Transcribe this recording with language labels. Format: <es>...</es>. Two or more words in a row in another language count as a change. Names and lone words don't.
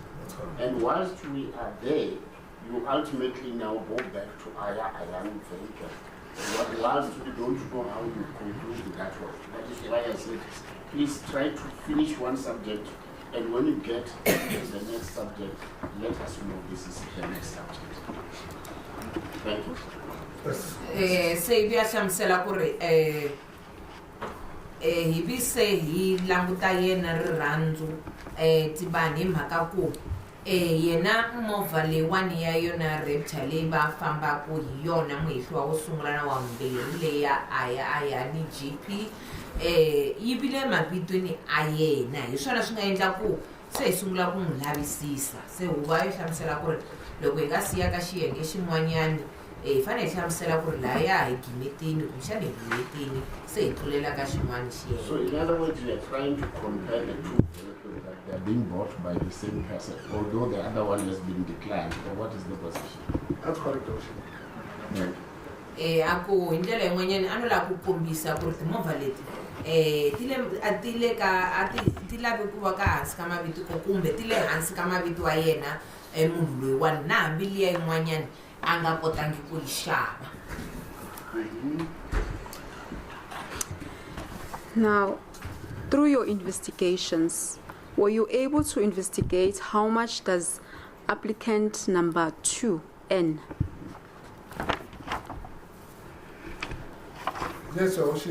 <en>And whilst we are there, you ultimately now go back to Ayan vehicle. Whilst we don't know how you conclude that one. That is why I said, please try to finish one subject, and when you get to the next subject, let us know this is the next subject. Thank you.</en> <ts>Se vi hlamusela ku ri hi vi se hi languta yena rirhandzu Tibana hi mhaka ku yena movha leyiwani ya yona rapture leyi va fambaku hi yona muhehliwa wo sungula na wa vumbirhi leyi a ya ni GP yi vile mavitweni a yena hi swona swi nga endla ku se hi sungula ku n'wi lavisisa se huva yi hlamusela ku ri loko hi nga siya ka xiyenge xin'wanyani hi fanele hi hlamusela ku ri laha ya hi gimeteni kumbexana hi gimeteni se hi tlulela ka xin'wana xiyenge.</ts> <en>So in other words, you are trying to compare the two vehicles that they are being bought by the same person, although the other one has been declined. Or what is the position? That's correct, Oshi. Yeah.</en> <ts>Ako hi ndlela yin'wanyani a no lava ku kombisa ku ri timovha leti ti lavi ku va ka hansi ka mavito kumbe ti le hansi ka mavito wa yena munhu loyiwani na hambi liya yin'wanyani a nga kotangi ku yi xava.</ts> <en>Now, through your investigations, were you able to investigate how much does applicant number 2 earn? Yes, Oshi.</en>